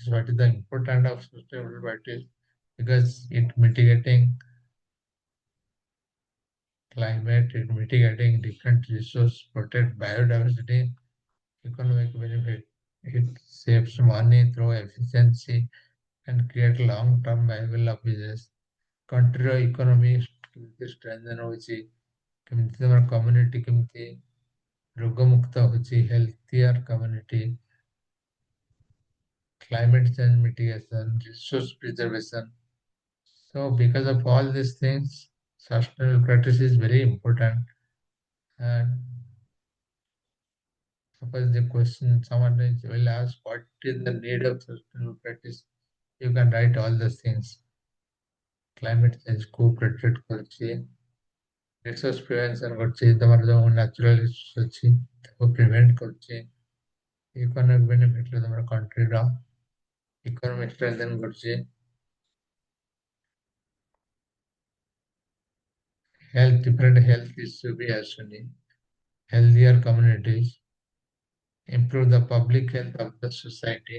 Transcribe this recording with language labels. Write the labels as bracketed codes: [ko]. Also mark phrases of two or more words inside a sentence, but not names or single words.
[en] What is the importance of sustainable practice? Because it mitigating climate, it mitigating different resource, protect biodiversity, economic benefit. It saves money through efficiency and create long-term viable of business. Country economy [or] କେମିତି strengthen ହଉଛି, କେମିତି ତମର community କେମିତି ରୋଗମୁକ୍ତ ହଉଛି, [en] healthier community, climate change mitigation, resource preservation. So because of all these things, sustainable practice is very important. And suppose the question someone will ask, what is the need of sustainable practice? You can write all those things. Climate change [or] को protect କରୁଛି, [en] resource prevention [or] କରୁଛି, ତମର ଯୋଉ [en] natural resource [or] ଅଛି ତାକୁ prevent କରୁଛି, [en] economic benefit [or] ତମର country ର economic strengthen କରୁଛି, health [en] different health issue [or] भी ଆସୁନି, [en] healthier communities, improve the public health of the society.